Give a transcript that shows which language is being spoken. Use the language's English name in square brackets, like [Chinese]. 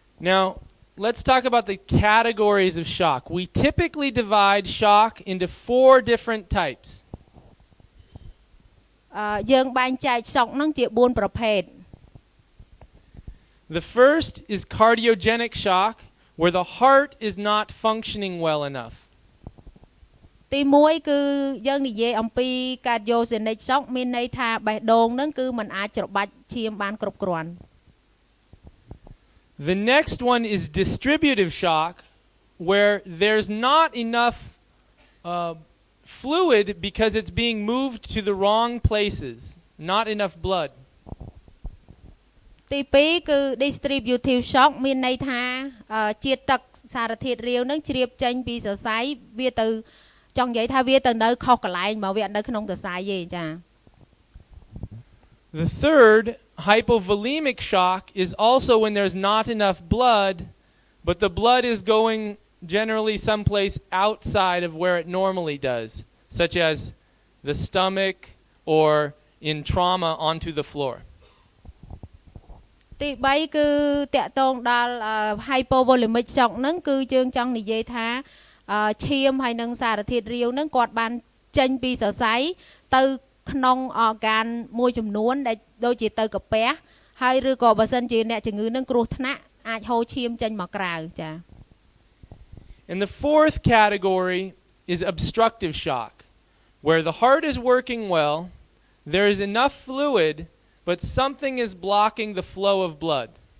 [English] Now, let's talk about the categories of shock. We typically divide shock into 4 different types. [Khmer] យើងបែងចែក shock នឹងជា4ប្រភេទ [English] The first is cardiogenic shock, where the heart is not functioning well enough. [Khmer] ទី1គឺយើងនិយាយអំពី cardiogenic shock មានន័យថាបេះដូងនឹងគឺមិនអាចច្របាច់ឈាមបានគ្រប់គ្រាន់ [English] The next one is distributive shock, where there's not enough fluid because it's being moved to the wrong places, not enough blood. [Khmer] ទី2គឺ distributive shock មានន័យថាជាតិទឹកសារធាតុរាវនឹងជ្រាបចេញពីសរសៃវាទៅចង់និយាយថាវាទៅនៅខុសកន្លែងមកវាអត់នៅក្នុងសរសៃទេចា [English] The third hypovolemic shock is also when there's not enough blood, but the blood is going generally someplace outside of where it normally does, such as the stomach or in trauma onto the floor. [Khmer] ទី3គឺតកតងដល់ hypovolemic shock ហ្នឹងគឺយើងចង់និយាយថាឈាមហើយនឹងសារធាតុរាវហ្នឹងគាត់បានចេញពីសរសៃទៅក្នុង organ មួយចំនួនដែលដូចជាទៅកាពះហើយឬក៏បើសិនជាអ្នកជំងឺនឹងគ្រោះថ្នាក់អាចហូរឈាមចេញមកក្រៅចា [English] And the fourth category is obstructive shock, where the heart is working well, there is enough fluid, but something is blocking the flow of blood.